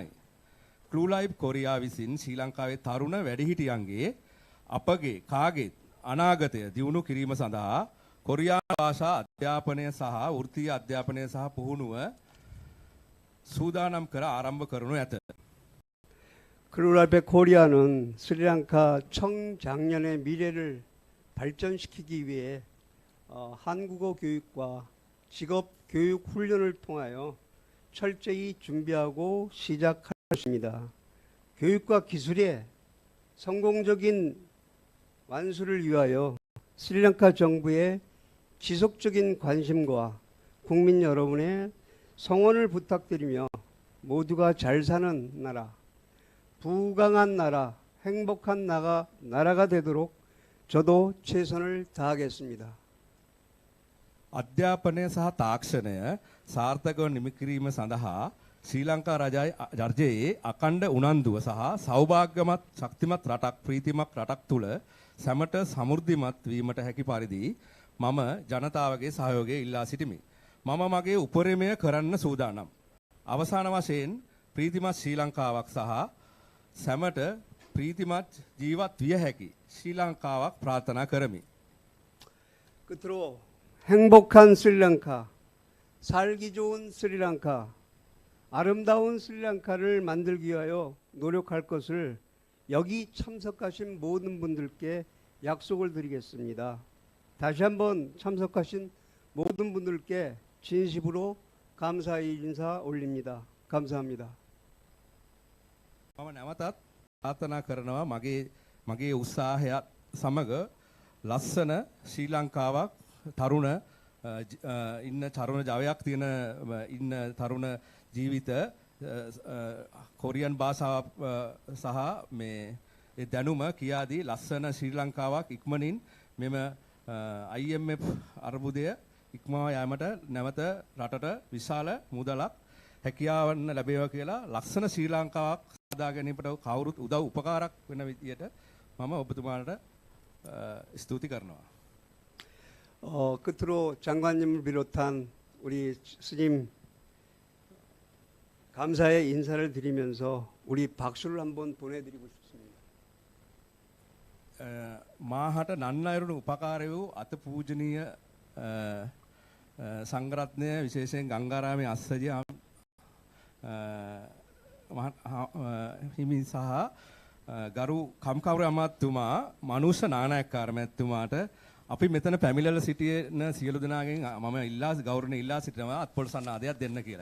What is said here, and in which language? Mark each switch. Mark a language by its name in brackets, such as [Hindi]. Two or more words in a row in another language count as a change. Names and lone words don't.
[Sinhala] ක්‍රූ ලයිව් කොරියා විසින් ශ්‍රී ලංකාවේ තරුණ වැඩිහිටියන්ගේ අපගේ කාගේත් අනාගතය දියුණු කිරීම සඳහා කොරියානු භාෂා අධ්‍යාපනය සහ වෘත්තීය අධ්‍යාපනය සහ පුහුණුව සූදානම් කර ආරම්භ කරනු ඇත. [Korean] 크루라이프 코리아는 스리랑카 청장년의 미래를 발전시키기 위해 한국어 교육과 직업 교육 훈련을 통하여 철저히 준비하고 시작할 것입니다. 교육과 기술의 성공적인 완수를 위하여 스리랑카 정부의 지속적인 관심과 국민 여러분의 성원을 부탁드리며 모두가 잘 사는 나라, 부강한 나라, 행복한 나라가 되도록 저도 최선을 다하겠습니다. [Sinhala] අධ්‍යාපනය සහ තාක්ෂණය සාර්ථකව නිම කිරීම සඳහා ශ්‍රී ලංකා රජයේ අකණ්ඩ උනන්දුව සහ සෞභාග්‍යමත් ශක්තිමත් රටක් ප්‍රීතිමත් රටක් තුළ සැමට සමෘද්ධිමත් වීමට හැකි පරිදි මම ජනතාවගේ සහයෝගය ඉල්ලා සිටිමි. මම මගේ උපරිමය කරන්න සූදානම්. අවසාන වශයෙන් ප්‍රීතිමත් ශ්‍රී ලංකාවක් සහ සැමට ප්‍රීතිමත් ජීවත් විය හැකි ශ්‍රී ලංකාවක් ප්‍රාර්ථනා කරමි. [Korean] 끝으로 행복한 스리랑카, 살기 좋은 스리랑카, 아름다운 스리랑카를 만들기 위하여 노력할 것을 여기 참석하신 모든 분들께 약속을 드리겠습니다. 다시 한번 참석하신 모든 분들께 진심으로 감사의 인사 올립니다. 감사합니다. [Sinhala] මම නැවතත් ප්‍රාර්ථනා කරනවා මගේ උත්සාහයත් සමග ලස්සන ශ්‍රී ලංකාවක් තරුණ ඉන්න තරුණ ජවයක් තියෙන ඉන්න තරුණ ජීවිත කොරියන් භාෂාව සහ මේ ඒ දැනුම කියාදී ලස්සන ශ්‍රී ලංකාවක් ඉක්මනින් මෙම IMF අර්බුදය ඉක්මවා යාමට නැවත රටට විශාල මුදලක් හැකියාවන් ලැබේවා කියලා ලස්සන ශ්‍රී ලංකාවක් සාදා ගැනීමට කවුරුත් උදව් උපකාරක් වෙන විදියට මම ඔබතුමාට ස්තුති කරනවා. [Korean] 끝으로 장관님을 비롯한 우리 스님 감사의 인사를 드리면서 우리 박수를 한번 보내드리고 싶습니다. [Sinhala] මාහට නන්නයරුණු උපකාර වූ අත පූජනීය සංඝරත්නය විශේෂයෙන් ගංගාරාමේ අස්සජි හිමි සහ ගරු කම්කවුරු අමාත්‍යතුමා මනුෂ්‍ය නානායක්කාර මැතිතුමාට අපි මෙතන පැමිණලා සිටින සියලු දෙනාගෙන් මම ගෞරවණීය ඉල්ලා සිටිනවා අත්පොළසන්න ආදයක් දෙන්න කියලා.